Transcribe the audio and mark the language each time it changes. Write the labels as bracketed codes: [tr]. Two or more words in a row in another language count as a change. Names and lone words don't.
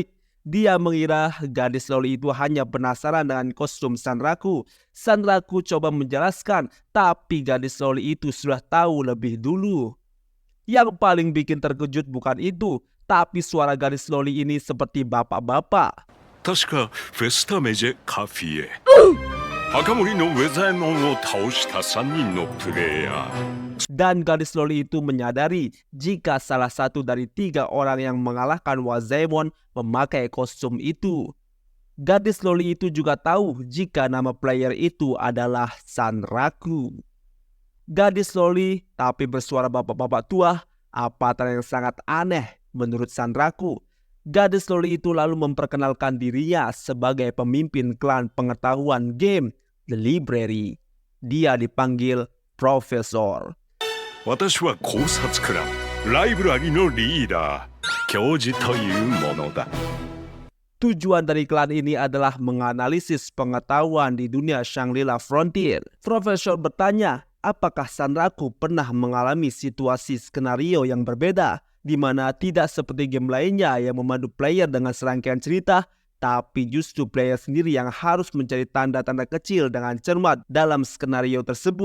[id] Dia mengira gadis loli itu hanya penasaran dengan kostum Sanraku. Sanraku coba menjelaskan, tapi gadis loli itu sudah tahu lebih dulu. Yang paling bikin terkejut bukan itu, tapi suara gadis loli ini seperti bapak-bapak. [ja] 確かフェスタメジェカフィエ赤森のウェザエモンを倒した3人のプレイヤー [id] Dan gadis loli itu menyadari jika salah satu dari 3 orang yang mengalahkan Wazemon memakai kostum itu. Gadis loli itu juga tahu jika nama player itu adalah Sanraku. Gadis loli tapi bersuara bapak-bapak tua, avatar yang sangat aneh menurut Sanraku. Gadis loli itu lalu memperkenalkan dirinya sebagai pemimpin klan pengetahuan game The Library. Dia dipanggil Profesor. [ja] 私は考察クランライブラリのリーダー教授というものだ [id] Tujuan dari klan ini adalah menganalisis pengetahuan di dunia Shangri-La Frontier. Profesor bertanya, apakah Sanraku pernah mengalami situasi skenario yang berbeda, di mana tidak seperti game lainnya yang memandu player dengan serangkaian cerita, tapi justru player sendiri yang harus mencari tanda-tanda kecil dengan cermat dalam skenario tersebut.